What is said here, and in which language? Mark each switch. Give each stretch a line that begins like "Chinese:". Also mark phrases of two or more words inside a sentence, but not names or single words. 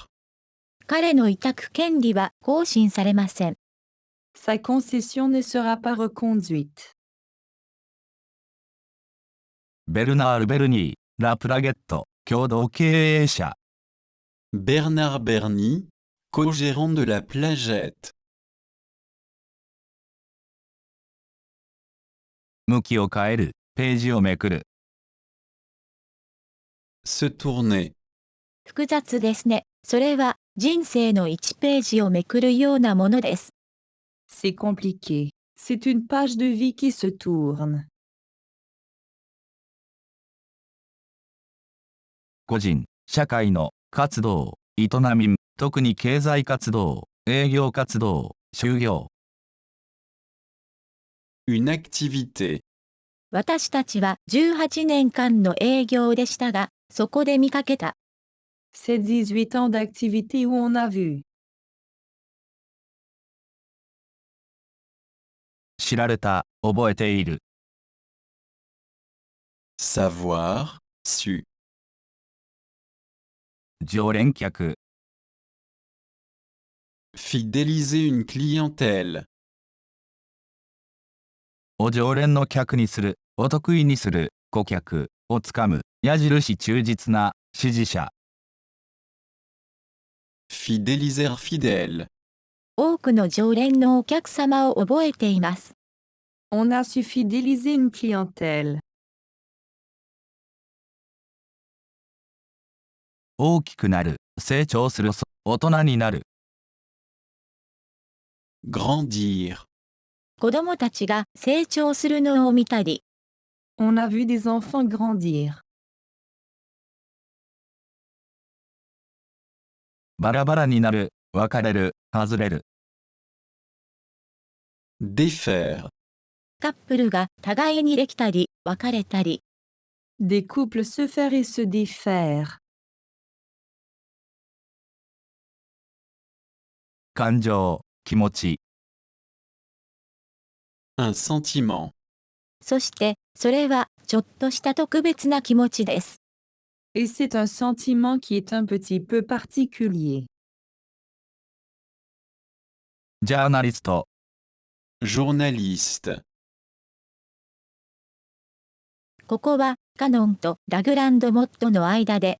Japanese: 彼の委託権利は更新されません。
French: Sa concession ne sera pas reconduite.
Japanese: ベルナール・ベルニー、ラ・プラゲット、共同経営者。
French: Bernard Bernier, co-gérant de la Plagette.
Japanese: 向きを変える、ページをめくる。
French: Se tourner.
Japanese: 複雑ですね。それは人生の1ページをめくるようなものです。
French: C'est compliqué. C'est une page de vie qui se tourne.
Japanese: 個人、社会の活動、営み、特に経済活動、営業活動、就業。
French: Une activité.
Japanese: 私たちは18年間の営業でしたが、そこで見かけた。
French: C'est 18 ans d'activité où on a vu.
Japanese: 知られた、覚えている。
French: Savoir, su.
Japanese: 常連客、
French: Fidéliser une clientèle.
Japanese: を常連の客にする、お得意にする、顧客をつかむ、矢印忠実な、支持者。
French: Fidéliser fidèle.
Japanese: 多くの常連のお客様を覚えています。
French: On a su fidéliser une clientèle.
Japanese: 大きくなる、成長する、大人になる。
French: Grandir.
Japanese: 子供たちが成長するのを見たり、
French: On a vu des enfants grandir.
Japanese: バラバラになる、別れる、外れる。
French: Défaire.
Japanese: カップルが互いにできたり、別れたり、
French: Des couples se faire et se défaire.
Japanese: 感情、気持ち。
French: Un sentiment.
Japanese: そして、それはちょっとした特別な気持ちです。
French: Et c'est un sentiment qui est un petit peu particulier.
Japanese: ジャーナリスト、
French: Journaliste.
Japanese: ここはカノンとラグランドモットの間で、